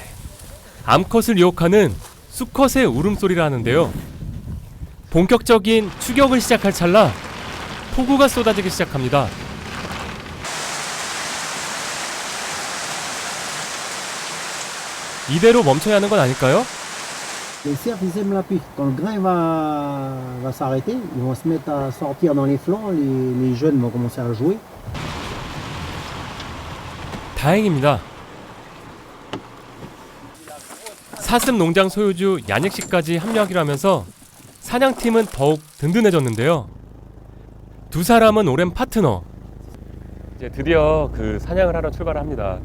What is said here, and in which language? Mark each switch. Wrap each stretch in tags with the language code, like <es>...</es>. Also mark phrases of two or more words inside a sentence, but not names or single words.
<ko>암컷을 유혹하는 수컷의 울음소리라 하는데요. 본격적인 추격을 시작할 찰나 폭우가 쏟아지기 시작합니다. 이대로 멈춰야 하는 건 아닐까요?</ko> <fr>Les cerfs, ils aiment la pluie. Quand le grain va s'arrêter, ils vont se mettre à sortir dans les flancs, les jeunes vont commencer à jouer.</fr> <ko>다행입니다. 사슴 농장 소유주 야닉 씨까지 합류하기로 하면서 사냥팀은 더욱 든든해졌는데요. 두 사람은 오랜 파트너. 이제 드디어 그 사냥을 하러 출발을 합니다.</ko>